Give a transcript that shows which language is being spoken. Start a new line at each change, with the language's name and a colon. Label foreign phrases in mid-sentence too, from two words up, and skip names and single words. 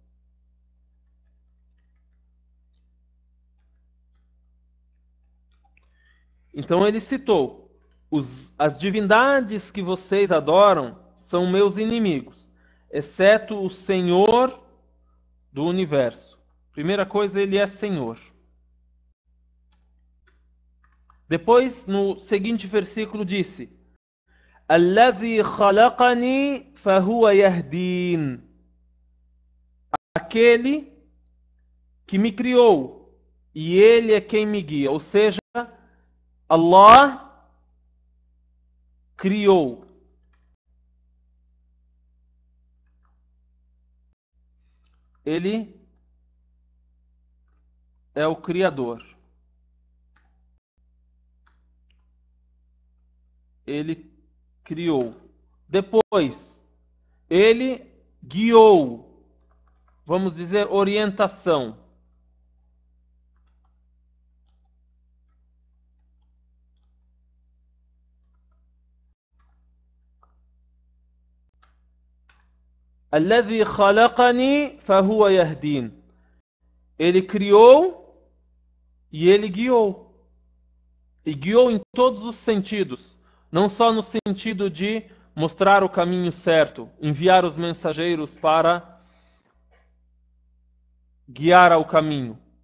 Portuguese: Então ele citou: as divindades que vocês adoram são meus inimigos, exceto o Senhor do universo. Primeira coisa, ele é Senhor. Depois, no seguinte versículo, disse:
Arabic: الذي خلقني فهو يهدين.
Portuguese: Aquele que me criou, e ele é quem me guia. Ou seja, Allah criou. Ele é o Criador. Ele criou. Depois, ele guiou. Vamos dizer, orientação.
Arabic: الذي خلقني فهو يهدين.
Portuguese: Ele criou e ele guiou. E guiou em todos os sentidos. Não só no sentido de mostrar o caminho certo, enviar os mensageiros para guiar ao caminho.